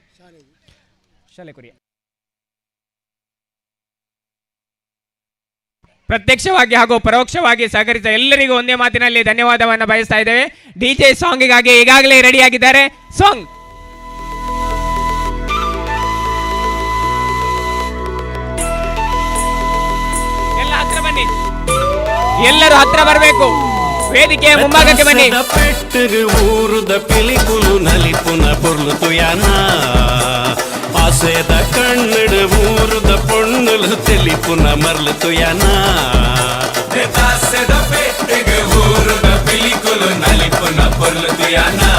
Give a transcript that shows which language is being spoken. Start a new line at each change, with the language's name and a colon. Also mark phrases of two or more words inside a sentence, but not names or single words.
Kannada: ಪ್ರತ್ಯಕ್ಷವಾಗಿ ಹಾಗೂ ಪರೋಕ್ಷವಾಗಿ ಸಹಕರಿಸಿದ ಎಲ್ಲರಿಗೂ ಒಂದೇ ಮಾತಿನಲ್ಲಿ ಧನ್ಯವಾದವನ್ನು ಬಯಸ್ತಾ ಇದ್ದೇವೆ. DJ ಸಾಂಗಿಗಾಗಿ ಈಗಾಗಲೇ ರೆಡಿ ಆಗಿದ್ದಾರೆ. ಸಾಂಗ್ ಎಲ್ಲ ಹತ್ರ ಬನ್ನಿ, ಎಲ್ಲರೂ ಹತ್ರ ಬರಬೇಕು, ವೇದಿಕೆಯ ಮುಂಭಾಗಕ್ಕೆ ಬನ್ನಿ.
Tulu: ಊರುದ ಪಿಲಿಕುಲು ನಲಿಪುನ ಪೊರ್ಲು ತುಯಾನ ಆಸೆದ ಕಣ್ಣಡ ಊರುದ ಪೊಣ್ಣುಲು ತೆಲಿಪುನ ಮರ್ಲು ತುಯಾನ ಆಸೆದ ಪೆಟ್ಟಿಗೆ ಊರುದ ಪಿಲಿಕುಲು ನಲಿಪುನ ಪೊರ್ಲು ತುಯಾನ